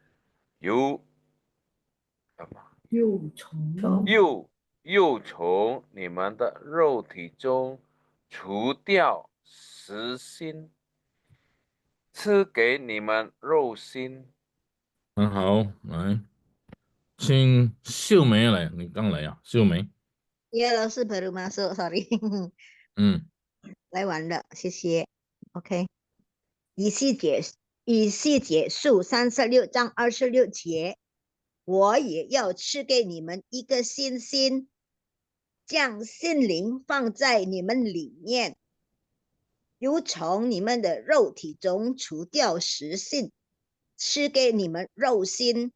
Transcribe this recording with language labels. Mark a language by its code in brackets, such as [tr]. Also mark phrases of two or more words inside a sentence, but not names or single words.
[zh] 又从你们的肉体中除掉实心，赐给你们肉心。很好，来，请秀梅来，你刚来啊，秀梅。 [ms] Ya, 老师 baru masuk, sorry. [zh] 来晚了，谢谢。OK， 以西结束36章26节，我也要赐给你们一个新心，将心灵放在你们里面，又从你们的肉体中除掉实性，赐给你们肉心。